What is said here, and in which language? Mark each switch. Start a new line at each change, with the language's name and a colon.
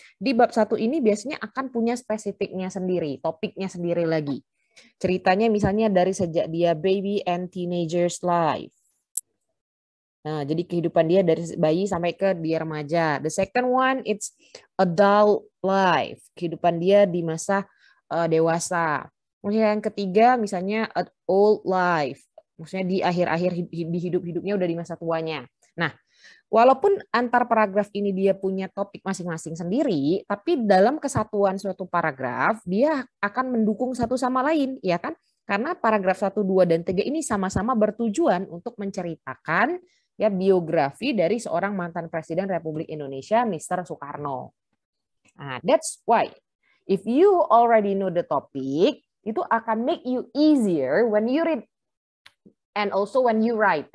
Indonesian: Di bab 1 ini biasanya akan punya spesifiknya sendiri, topiknya sendiri lagi. Ceritanya misalnya dari sejak dia
English: baby and teenagers life.
Indonesian: Nah, jadi kehidupan dia dari bayi sampai ke dia remaja.
English: The second one, it's adult life.
Indonesian: Kehidupan dia di masa dewasa. Kemudian yang ketiga, misalnya old life. Maksudnya di akhir-akhir di hidup-hidupnya udah di masa tuanya. Nah, walaupun antar paragraf ini dia punya topik masing-masing sendiri, tapi dalam kesatuan suatu paragraf, dia akan mendukung satu sama lain, ya kan? Karena paragraf 1, 2, dan 3 ini sama-sama bertujuan untuk menceritakan ya biografi dari seorang mantan Presiden Republik Indonesia, Mr. Soekarno.
English: Nah, that's why if you already know the topic,
Indonesian: itu akan
English: make you easier when you read and also when you write.